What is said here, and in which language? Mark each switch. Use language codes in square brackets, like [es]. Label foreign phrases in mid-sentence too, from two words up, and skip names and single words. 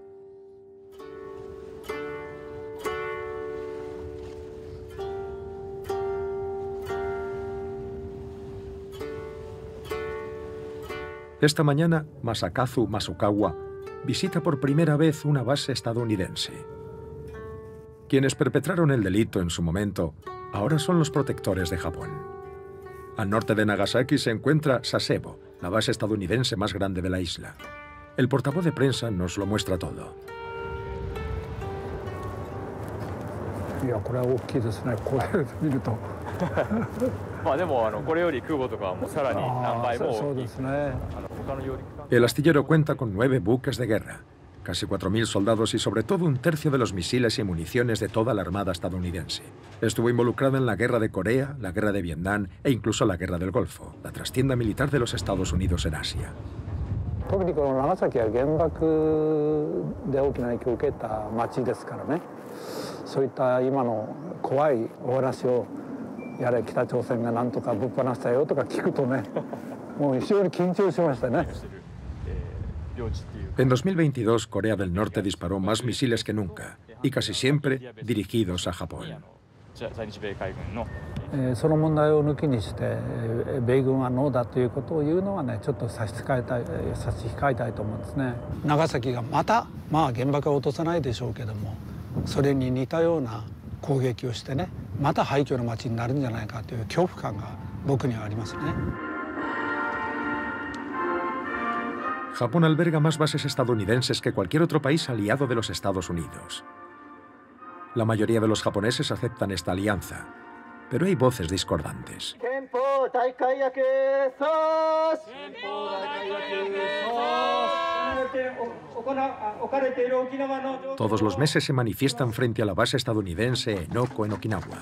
[es] Esta mañana, Masakazu Masukawa visita por primera vez una base estadounidense. Quienes perpetraron el delito en su momento ahora son los protectores de Japón. Al norte de Nagasaki se encuentra Sasebo, la base estadounidense más grande de la isla. El portavoz de prensa nos lo muestra todo. [ja] いや、これは大きいですね。これ見ると。まあでもこれより空母とかはもうさらに何倍も大きい。そうですね。 [es] El astillero cuenta con 9 buques de guerra, casi 4.000 soldados y sobre todo un tercio de los misiles y municiones de toda la armada estadounidense. Estuvo involucrada en la guerra de Corea, la guerra de Vietnam e incluso la guerra del Golfo, la trastienda militar de los Estados Unidos en Asia. [ja] 特にこの長崎は原爆で大きな影響を受けた町ですからね、そういった今の怖いお話をやれ北朝鮮がなんとかぶっ放したよとか聞くとね、もう非常に緊張しましたね。 [es] En 2022, Corea del Norte disparó más misiles que nunca, y casi siempre dirigidos a Japón. [ja] その問題を抜きにして米軍はノーだということを言うのはね、ちょっと差し控えたいと思うんですね。長崎がまた原爆は落とさないでしょうけども、それに似たような攻撃をしてね、また廃墟の町になるんじゃないかという恐怖感が僕にはありますね。 [es] Japón alberga más bases estadounidenses que cualquier otro país aliado de los Estados Unidos. La mayoría de los japoneses aceptan esta alianza, pero hay voces discordantes. Todos los meses se manifiestan frente a la base estadounidense Enoko en Okinawa.